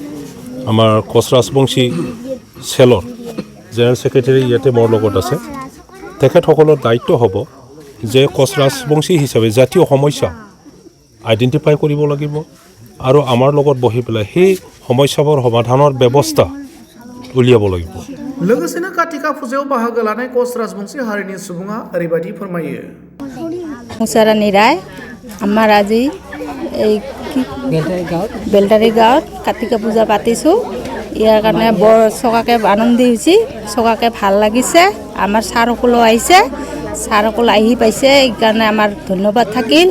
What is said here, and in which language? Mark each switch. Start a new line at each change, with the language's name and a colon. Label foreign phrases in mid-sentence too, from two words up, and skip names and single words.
Assamese: আমাৰ কচ ৰাজবংশী চেলৰ জেনেৰেল ছেক্ৰেটাৰী ইয়াতে মোৰ লগত আছে। তেখেতসকলৰ দায়িত্ব হ'ব যে কচ ৰাজবংশী হিচাপে জাতীয় সমস্যা আইডেণ্টিফাই কৰিব লাগিব আৰু আমাৰ লগত বহি পেলাই সেই সমস্যাবোৰ সমাধানৰ ব্যৱস্থা উলিয়াব লাগিব।
Bodo: लोगोसेनो कातिका फुजायाव बाहागो लानाय कच राजबंशी हारिनि सुबुङा ओरैबायदि फोरमायो। मुसारानी राय,
Assamese: আমাৰ আজি এই বেলতাৰি গাঁৱত কাতিকা পূজা পাতিছোঁ। ইয়াৰ কাৰণে বৰ চকাকৈ আনন্দ হৈছে, চকাকৈ ভাল লাগিছে। আমাৰ ছাৰসকলো আহিছে, ছাৰসকল আহি পাইছে, এইকাৰণে আমাৰ ধন্যবাদ থাকিল।